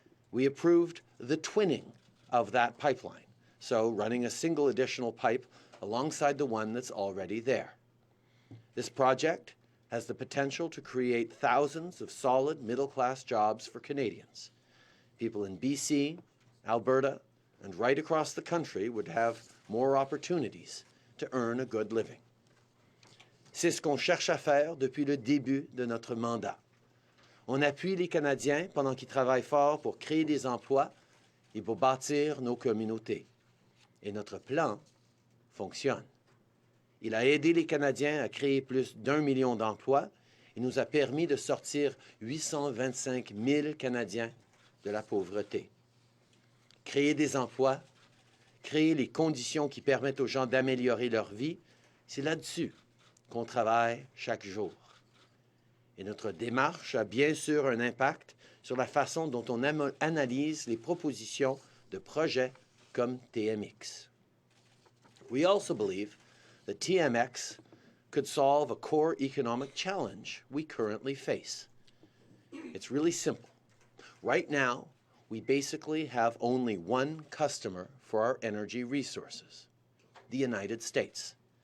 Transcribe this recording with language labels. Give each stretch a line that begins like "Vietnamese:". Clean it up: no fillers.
English: We approved the twinning of that pipeline, so running a single additional pipe alongside the one that's already there. This project has the potential to create thousands of solid middle-class jobs for Canadians. People in BC, Alberta, and right across the country would have more opportunities to earn a good living.
French: C'est ce qu'on cherche à faire depuis le début de notre mandat. On appuie les Canadiens pendant qu'ils travaillent fort pour créer des emplois et pour bâtir nos communautés. Et notre plan fonctionne. Il a aidé les Canadiens à créer plus d'1 million d'emplois et nous a permis de sortir 825 000 Canadiens de la pauvreté. Créer des emplois, créer les conditions qui permettent aux gens d'améliorer leur vie, c'est là-dessus qu'on travaille chaque jour. Et notre démarche a bien sûr un impact sur la façon dont on analyse les propositions de projets comme TMX.
English: We also believe that TMX could solve a core economic challenge we currently face. It's really simple. Right now, we basically have only one customer for our energy resources, the United States.